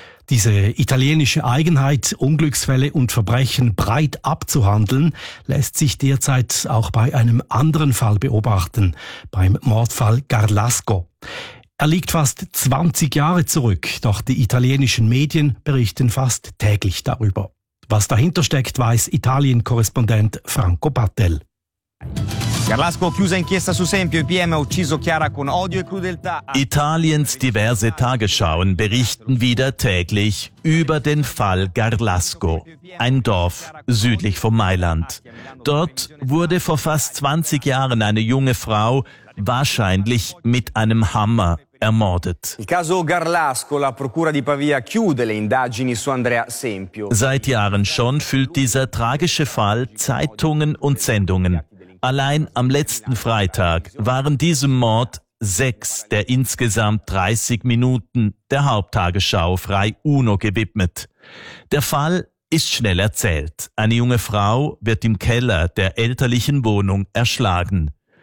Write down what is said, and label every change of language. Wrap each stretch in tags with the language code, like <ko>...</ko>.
<de>Diese italienische Eigenheit, Unglücksfälle und Verbrechen breit abzuhandeln, lässt sich derzeit auch bei einem anderen Fall beobachten, beim Mordfall Garlasco. Er liegt fast 20 Jahre zurück, doch die italienischen Medien berichten fast täglich darüber. Was dahinter steckt, weiß Italien-Korrespondent Franco Battel.</de> <it>Garlasco chiusa inchiesta su Sempio, IPM ha ucciso Chiara con odio e crudeltà.</it> <de>Italiens diverse Tagesschauen berichten wieder täglich über den Fall Garlasco, ein Dorf südlich von Mailand. Dort wurde vor fast 20 Jahren eine junge Frau wahrscheinlich mit einem Hammer ermordet.</de> <it>Il caso Garlasco, la procura di Pavia chiude le indagini su Andrea Sempio.</it> <de>Seit Jahren schon füllt dieser tragische Fall Zeitungen und Sendungen. Allein am letzten Freitag waren diesem Mord 6 der insgesamt 30 Minuten der Haupttagesschau Frei Uno gewidmet. Der Fall ist schnell erzählt. Eine junge Frau wird im Keller der elterlichen Wohnung erschlagen.</de>